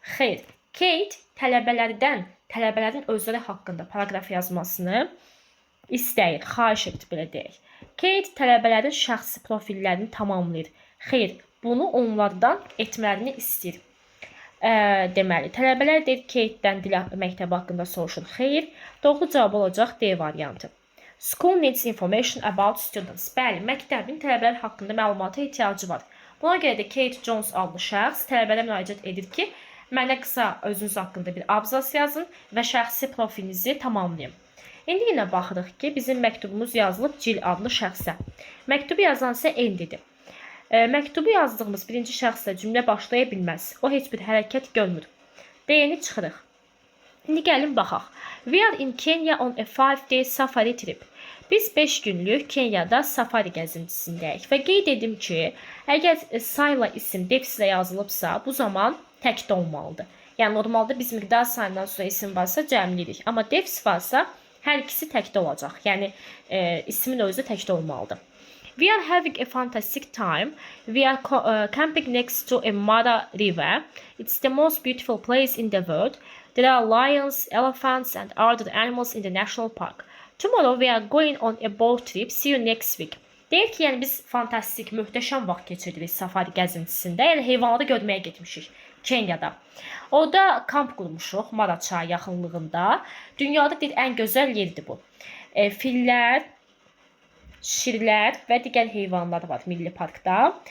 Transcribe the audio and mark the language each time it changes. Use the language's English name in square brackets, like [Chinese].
[Azerbaijani] Xeyr, Kate tələbələrin özləri haqqında paragraf yazmasını istəyir, xahiş edir, belə deyək. Kate tələbələrin şəxsi profillərini tamamlayır. Xeyr, bunu onlardan etmələrini istəyir. Deməli, tələbələr deyir Kate-dən dil məktəbi haqqında soruşur. Xeyr, doğru cavab olacaq D variantı. [English] School needs information about students. [Azerbaijani] Bəli, məktəbin tələbələr haqqında məlumata ehtiyacı var. Buna görə də Kate Jones adlı şəxs tələbələrə müraciət edir ki, mənə qısa özünüz haqqında bir abzas yazın və şəxsi profilinizi tamamlayın. İndi yenə baxırıq ki, bizim məktubumuz yazılıb Jill adlı şəxsə. Məktubu yazan isə Andy'dir. Məktubu yazdığımız birinci şəxslə cümlə başlaya bilməz. O heç bir hərəkət görmür. Deyəni çıxırıq. İndi gəlin baxaq. [English] We are in Kenya on a 5-day safari trip. [Azerbaijani] Biz 5 günlük Kenyada safari gəzintisindəyik. Və qeyd edim ki, əgər sayla isim defislə yazılıbsa, bu zaman təkdə olmalıdır. Yəni, normalda biz miqdar sayından sonra isim varsa cəmləyirik. Amma defis varsa, hər ikisi təkdə olacaq. Yəni, ismin özü təkdə olmalıdır. [English] We are having a fantastic time. We are camping next to a Mara river. It's the most beautiful place in the world. There are lions, elephants and other animals in the national park. Tomorrow we are going on a boat trip. See you next week. [Azerbaijani] Deyir ki, yəni biz fantastik, möhtəşəm vaxt keçiririk safari gəzintisində. Yəni heyvanları görməyə getmişik Kenyada. Orada kamp qurmuşuq Mara çayı yaxınlığında. Dünyada deyir ən gözəl yerdir bu. Fillər, şirlər və digər heyvanlar var milli parkda.